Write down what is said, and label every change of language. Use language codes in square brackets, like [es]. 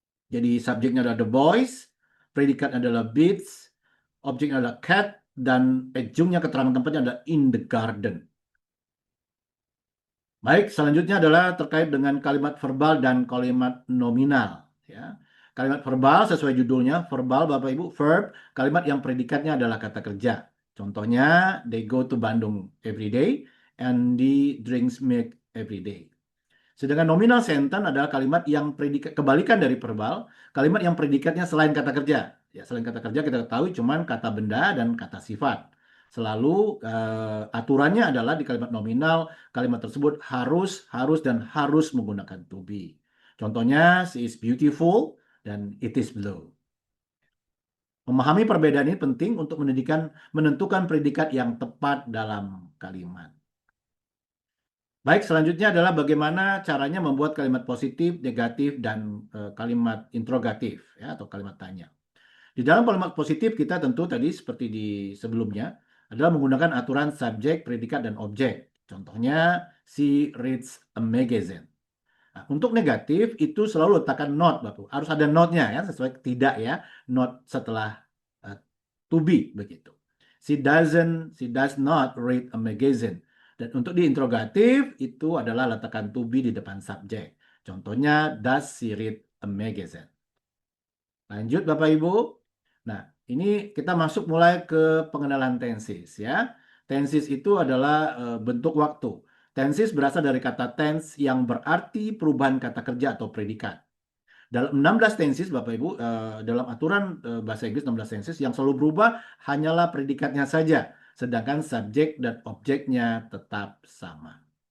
[id] Jadi subjeknya adalah [en] the boys, [id] predikat adalah beats, objeknya adalah cat, dan adjunctnya keterangan tempatnya adalah [en] in the garden. [id] Baik, selanjutnya adalah terkait dengan kalimat verbal dan kalimat nominal. Ya. Kalimat verbal sesuai judulnya, verbal Bapak Ibu, verb, kalimat yang predikatnya adalah kata kerja. Contohnya, [en] they go to Bandung every day and he drinks milk every day. [id] Sedangkan nominal sentence adalah kalimat yang predikat kebalikan dari verbal, kalimat yang predikatnya selain kata kerja. Ya, selain kata kerja kita ketahui cuman kata benda dan kata sifat. Selalu aturannya adalah di kalimat nominal, kalimat tersebut harus dan harus menggunakan to be. Contohnya, [en] she is beautiful [id] dan [en] it is blue. [id] Memahami perbedaan ini penting untuk menentukan predikat yang tepat dalam kalimat. Baik, selanjutnya adalah bagaimana caranya membuat kalimat positif, negatif, dan kalimat interrogatif, ya, atau kalimat tanya. Di dalam kalimat positif kita tentu tadi seperti di sebelumnya adalah menggunakan aturan subjek, predikat, dan objek. Contohnya, [en] she reads a magazine. [id] Nah, untuk negatif itu selalu letakkan not, Bapak. Harus ada notnya ya, sesuai tidak ya, not setelah uh, to be begitu. [en] She does not read a magazine. [id] Dan untuk diinterogatif itu adalah letakkan to be di depan subjek. Contohnya, [en] does she read a magazine? [id] Lanjut Bapak Ibu. Nah, ini kita masuk mulai ke pengenalan tenses ya. Tenses itu adalah bentuk waktu. Tenses berasal dari kata tense yang berarti perubahan kata kerja atau predikat. Dalam 16 tenses Bapak Ibu, dalam aturan bahasa Inggris 16 tenses yang selalu berubah hanyalah predikatnya saja, sedangkan subjek dan objeknya tetap sama.